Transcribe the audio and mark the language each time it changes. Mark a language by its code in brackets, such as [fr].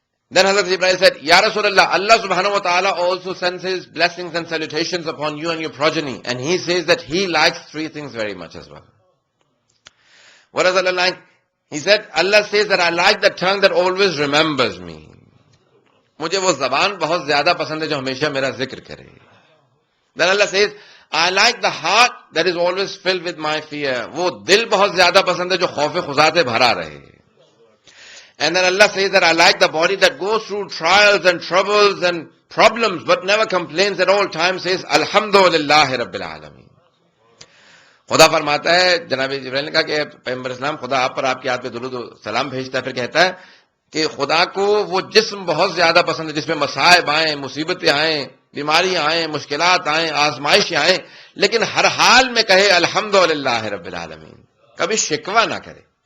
[en] Then Hazrat Jibreel said, Ya Rasulullah, Allah subhanahu wa ta'ala also sends his blessings and salutations upon you and your progeny. And he says that he likes three things very much as well. What does Allah like? He said, Allah says that I like the tongue that always remembers me. [ur] مجھے وہ زبان بہت زیادہ پسند ہے جو ہمیشہ میرا ذکر کرے. [en] Then Allah says, I like the heart that is always filled with my fear. [ur] وہ دل بہت زیادہ پسند ہے جو خوف خدا سے بھرا رہے. [en] And then Allah says that I like the body that goes through trials and troubles and problems but never complains at all times, says, Alhamdulillah Rabbil Alameen. [ur] خدا فرماتا ہے، جناب جبرائیل نے کہا کہ پیغمبر اسلام، خدا آپ پر آپ کی یاد پہ درود و سلام بھیجتا ہے، پھر کہتا ہے کہ خدا کو وہ جسم بہت زیادہ پسند ہے جس میں مصائب آئیں، مصیبتیں آئیں، بیماریاں آئیں، مشکلات آئیں، آزمائشیں آئیں، لیکن ہر حال میں کہے الحمدللہ رب العالمین، کبھی شکوہ نہ کرے.